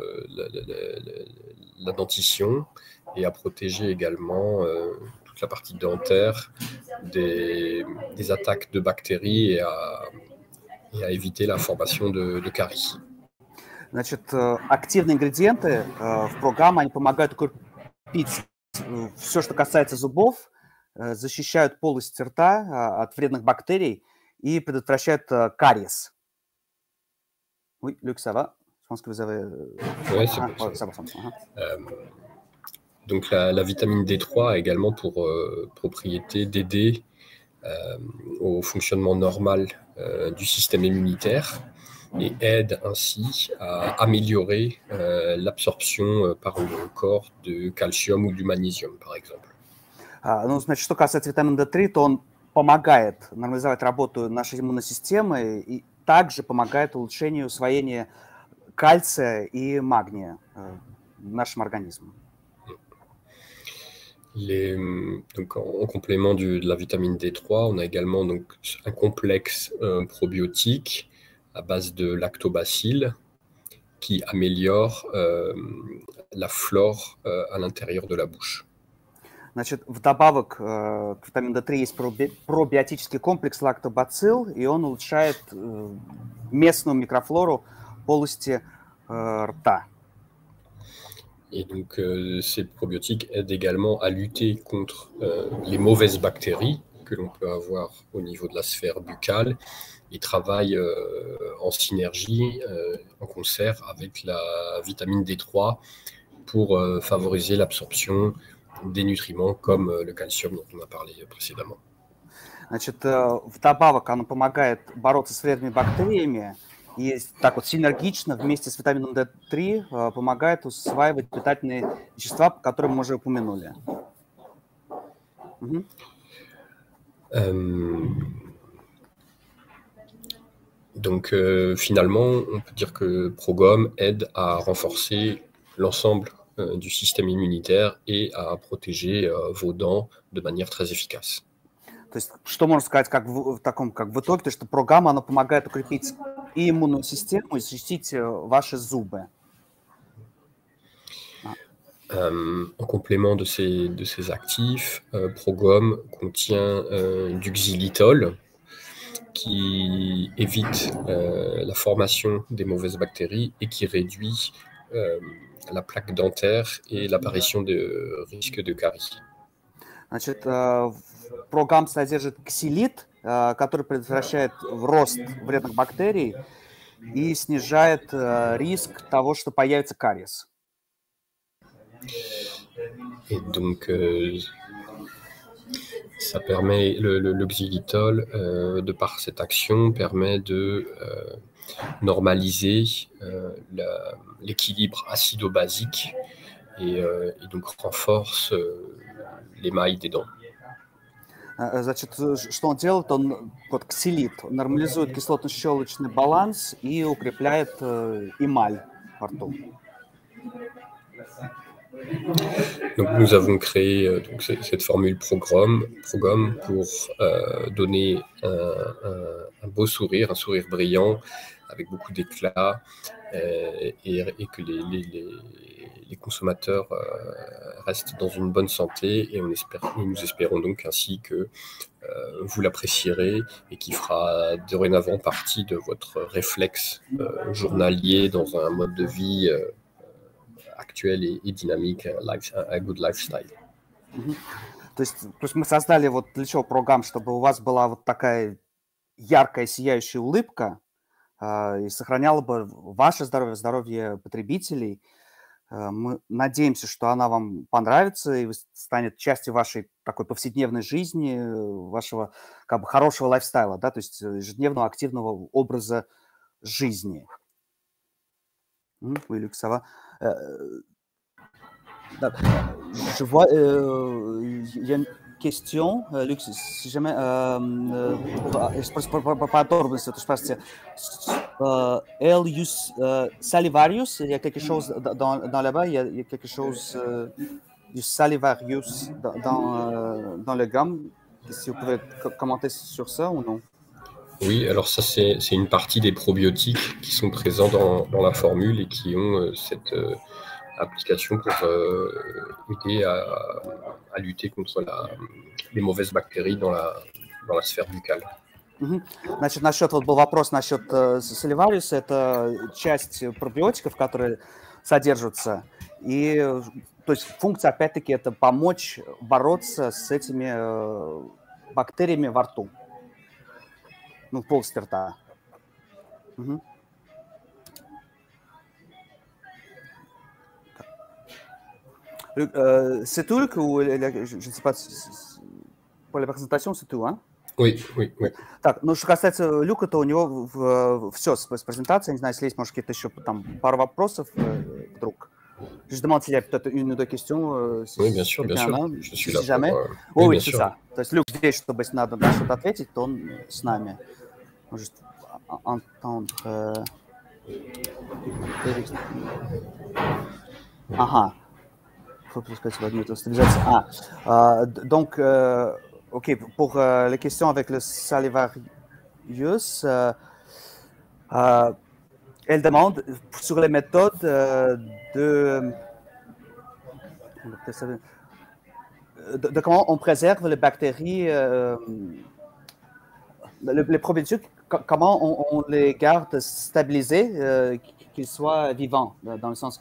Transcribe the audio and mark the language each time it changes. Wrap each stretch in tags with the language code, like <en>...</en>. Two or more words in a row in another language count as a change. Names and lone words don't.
<fr>la dentition et à protéger également toute la partie dentaire des attaques de bactéries et à éviter la formation de caries.</fr> <ru>Значит, активные ингредиенты в ProGum, они помогают укрепить все, что касается зубов, защищают полость рта от вредных бактерий и предотвращают кариес.</ru> <fr>Oui, Luc, ça va? Je pense que vous avez... Oui, c'est bon. Ça va. Donc, la vitamine D3 a également pour propriété d'aider au fonctionnement normal du système immunitaire et aide ainsi à améliorer l'absorption par le corps de calcium ou du magnésium, par exemple.</fr> <ru>Ну, значит, что касается витамина D3, то он помогает нормализовать работу нашей иммунной системы и также помогает улучшению усвоения кальция и магния нашим организмом.</ru> <fr>Donc, en complément de la vitamine D3, on a également donc, un complexe probiotique à base de lactobacilles qui améliore la flore à l'intérieur de la bouche.</fr> <ru>Значит, вдобавок к витамину D3 есть пробиотический комплекс лактобацилл, и он улучшает местную микрофлору полости рта.</ru> <fr>Et donc, ces probiotiques aident également à lutter contre les mauvaises bactéries que l'on peut avoir au niveau de la sphère buccale et travaillent en synergie, en concert avec la vitamine D3 pour favoriser l'absorption des nutriments comme le calcium dont on a parlé précédemment.</fr> <ru>Значит, вдобавок оно помогает бороться с вредными бактериями и так вот синергично вместе с витамином D3 помогает усваивать питательные вещества, которые мы уже упомянули.</ru> <fr>Donc finalement, on peut dire que Progom aide à renforcer l'ensemble du système immunitaire et à protéger vos dents de manière très efficace.</fr> <ru>То есть, что можно сказать как в итоге, то что программа, она помогает укрепить и иммунную систему, и защитить ваши зубы.</ru> <fr>En complément de ces actifs, Progom contient du xylitol qui évite la formation des mauvaises bactéries et qui réduit la plaque dentaire et l'apparition de risques de caries.</fr> <ru>Значит, программ содержит ксилит, который предотвращает рост вредных бактерий и снижает риск того, что появится кариес.</ru> <fr>Et donc, ça permet, le xylitol, de par cette action, permet de normaliser l'équilibre acido-basique et donc renforce l'émail des dents.</fr> <ru>Значит, что он делает? Он, вот ксилит, нормализует кислотно-щелочный баланс и укрепляет эмаль во рту.</ru> <fr>Donc nous avons créé donc cette formule Progom pour donner un beau sourire, un sourire brillant avec beaucoup d'éclat et que les consommateurs restent dans une bonne santé et nous espérons donc ainsi que vous l'apprécierez et qui fera dorénavant partie de votre réflexe journalier dans un mode de vie actuel et dynamique,</fr> <en>a good lifestyle.</en> <ru>То есть мы создали вот для чего программ, чтобы у вас была вот такая яркая, сияющая улыбка и сохраняла бы ваше здоровье, здоровье потребителей. Мы надеемся, что она вам понравится и станет частью вашей такой повседневной жизни, вашего как бы хорошего лайфстайла, да, то есть ежедневного активного образа жизни.</ru> <fr>Oui, Luc, ça va. Je vois, il y a une question, Luc, si jamais,</fr> <ru>подробности, то спрашивайте,</ru> <fr>Elius salivarius, il y a quelque chose dans là-bas, il y a quelque chose du salivarius dans le gamme, si vous pouvez commenter sur ça ou non? Oui, alors ça c'est une partie des probiotiques qui sont présents dans la formule et qui ont cette application pour aider à lutter contre les mauvaises bactéries dans la sphère buccale.</fr> <ru>Значит, насчет, вот был вопрос насчет саливариуса, это часть пробиотиков, которые содержатся, и то есть функция, опять-таки, это помочь бороться с этими бактериями во рту. Ну, в полости рта.</ru> <fr>C'est tout, je ne sais pas, pour la présentation, c'est tout, hein? Oui.</fr> <ru>Так, ну, что касается Люка, то у него все с презентацией. Не знаю, если есть, может, какие-то еще там пару вопросов вдруг.</ru> <fr>Je demande s'il y a peut-être une ou deux questions. Oui, bien sûr. Je suis là jamais. pour... Oui, c'est ça.</fr> <ru>То есть Люк здесь, чтобы если надо на что-то ответить, то он с нами. Может entendre... Ага.</ru> <fr>Faut donc, ok, pour les questions avec le salivarius, Elle demande sur les méthodes de comment on préserve les bactéries, les probiotiques, comment on les garde stabilisés, qu'ils soient vivants, dans le sens que...</fr>